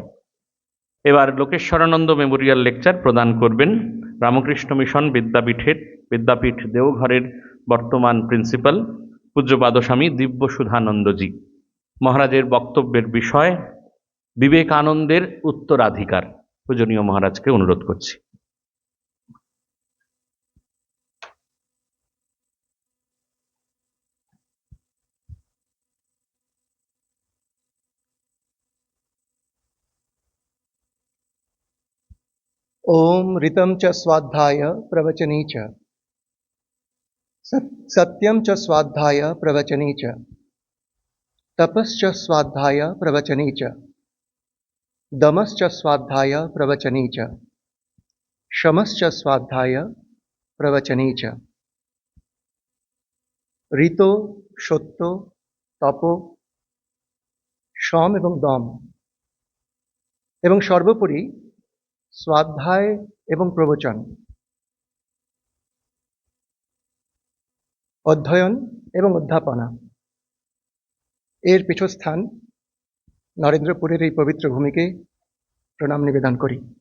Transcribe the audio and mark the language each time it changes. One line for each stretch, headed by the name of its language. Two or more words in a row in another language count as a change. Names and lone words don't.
Bangla: এবার লোকেশ্বরানন্দ
English: memorial lecture
Bangla: প্রদান করবেন রামকৃষ্ণ মিশন বিদ্যাপীঠ দেওঘরের বর্তমান প্রিন্সিপাল পূজ্যপাদ স্বামী দিব্যসুধানন্দজি। মহারাজের বক্তব্যের বিষয় বিবেকানন্দের উত্তরাধিকার। পূজনীয় মহারাজকে অনুরোধ করছি।
Sanskrit: ओम ऋतं च स्वाध्याय प्रवचने च सत्यं च स्वाध्याय प्रवचने च तपश्च स्वाध्याय प्रवचने च दमश्च स्वाध्याय प्रवचने च शमश्च स्वाध्याय प्रवचने च
Bangla: ঋত সত্য তপ সম এবং দম এবং সর্বোপরি स्वाध्याय এবং প্রবচন, অধ্যয়ন এবং অধ্যাপনা এর পীঠস্থান নরেন্দ্রপুরের এই পবিত্র ভূমিকে প্রণাম নিবেদন করি।